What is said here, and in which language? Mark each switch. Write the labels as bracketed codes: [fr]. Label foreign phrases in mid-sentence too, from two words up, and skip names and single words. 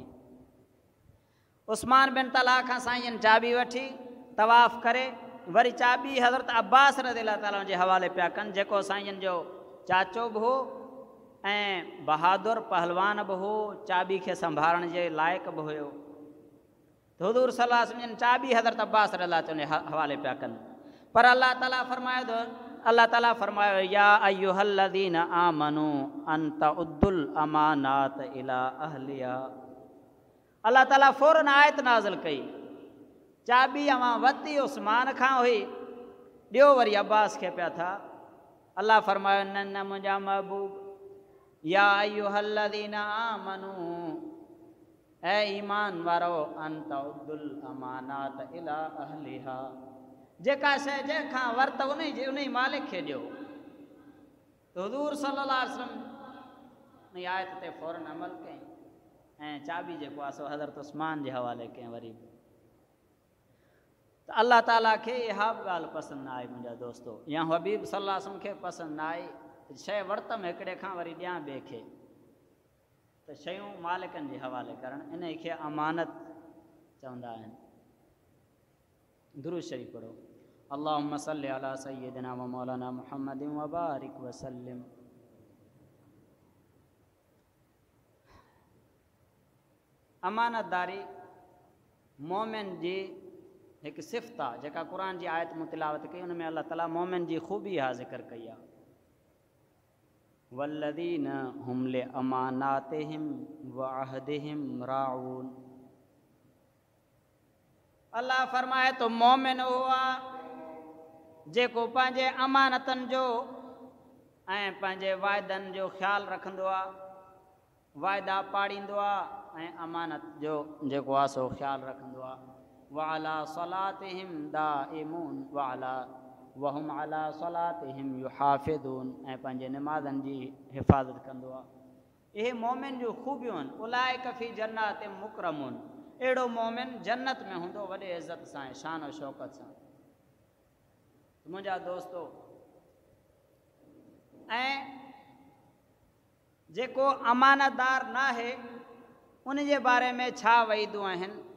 [sd] उस्मान बिन तलहा खां साईं जन चाबी वठी तवाफ़ करे वरी चाबी हज़रत अब्बास [ar] رضي الله تعالى [sd] जे हवाले पिया कनि, जेको साईं जन जो चाचो बि हो ऐं बहादुर पहलवान बि हो, चाबी खे संभालण जे लाइक़ बि हुयो। त हुज़ूर [ar] صلى الله عليه وسلم [sd] चाबी हज़रत अब्बास [ar] رضي الله تعالى [sd] जे हवाले पिया कनि। पर अल्लाह ताला फरमायो [ar] يا أيها الذين آمنوا أن تؤدوا الأمانات إلى أهلها. [sd] अल्लाह ताला फ़ौरन आयत नाज़िल कई, चाबी अवां वरिती उस्मान खां हुई, ॾियो वरी अब्बास खे पिया था। अल्लाह फरमायो न मुंहिंजा महबूब, [ar] يا أيها الذين آمنوا, [sd] ऐ ईमान वारो, [ar] أن تؤدوا الأمانات إلى أهلها, [sd] जेका शइ जंहिंखां वरित उन मालिक खे ॾियो। त हुज़ूर [ar] صلى الله عليه وسلم [sd] उन आयत ते फ़ौरन अमल कयईं ऐं चाबी जेको आहे सो हज़रत उस्मान जे हवाले कयईं। वरी त अल्लाह ताला खे इहा बि ॻाल्हि पसंदि न आई मुंहिंजा दोस्तो, या हबीब [ar] صلى الله عليه وسلم [sd] खे पसंदि न आई शइ वरितमि हिकिड़े खां वरी ॾियां ॿिए खे। त शयूं मालिकनि जे हवाले करणु, इन खे अमानत चवंदा आहिनि। दुरूद शरीफ़ पढ़ो। [ar] اللهم صل على سيدنا ومولانا محمد وبارك وسلم. [sd] अमानतदारी मोमिन जी हिकु सिफ़त आहे, जेका क़ुर जी आयत मूं तिलावत कई, उन में अल्लाह ताला मोमिन जी ख़ूबी हा ज़िक्र कई आहे। [ar] والذين هم لأماناتهم وعهدهم راعون. [sd] अल्लाह फरमाए तो मोमिन उहो आहे जेको पंहिंजे अमानतनि जो ऐं पंहिंजे वाइदनि जो ख़्यालु रखंदो आहे, वाइदा पाड़ींदो आहे ऐं अमानत जो जेको आहे सो ख़्यालु रखंदो आहे। [ar] وعلى صلاتهم دائمون وهم على صلاتهم يحافظون, [sd] ऐं पंहिंजे निमाज़नि जी हिफ़ाज़त कंदो आहे। इहे मोमिन जूं ख़ूबियूं आहिनि। [ar] أولئك في جنات مكرمون, [sd] अहिड़ो मोमिन जन्नत में हूंदो वॾे इज़त सां ऐं शान और शौक़त सां। मुंहिंजा दोस्तो, ऐं जेको अमानतदार न आहे उन जे बारे में छा वईदूं आहिनि।